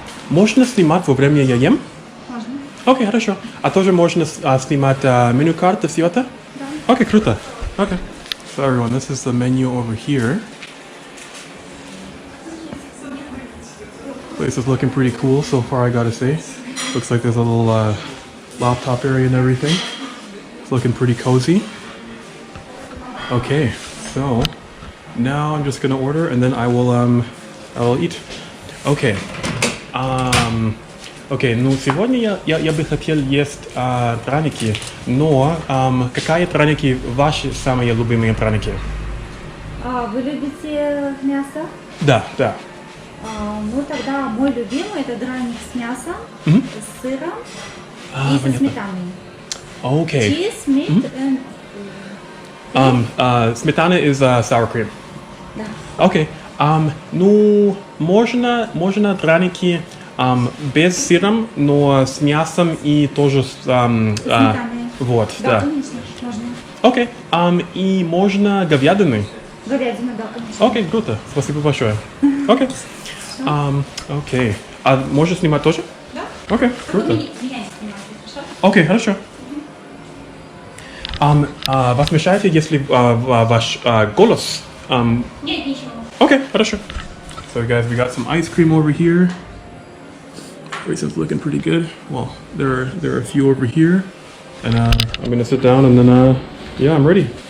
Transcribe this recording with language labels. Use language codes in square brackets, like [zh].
[ru] Можно снимать во время я ем? Можно. Окей, хорошо. А тоже можно снимать меню карты, все это? Да. Окей, круто. Okay. [en] So everyone, this is the menu over here. Place is looking pretty cool so far, I gotta say. Looks like there's a little laptop area and everything. It's looking pretty cozy. Okay, so now I'm just gonna order and then I will eat. Okay. [ru] Окей, ну сегодня я бы хотел есть драники, но какие драники ваши самые любимые драники? Вы любите мясо? Да, да. Ну тогда мой любимый это драник с мясом, с сыром и со сметаной. [en] Okay. Cheese, meat and... Smetana is sour cream. [ru] Да. [en] Okay. [ru] Ну, можно драники без сыром, но с мясом и тоже с вот, Да, да. конечно, можно. Окей. И можно говядины. Говядину, да, конечно. Окей, круто. Спасибо большое. Окей. Окей. А можно снимать тоже? Да. Окей, круто. Меня не снимайте, хорошо? Окей, хорошо. Вас мешает, если ваш голос? Нет, ничего. [en] Okay, [ru] хорошо. [en] So guys, we got some ice cream over here. Everything's looking pretty good. Well, there are a few over here. And I'm gonna sit down and then yeah, I'm ready.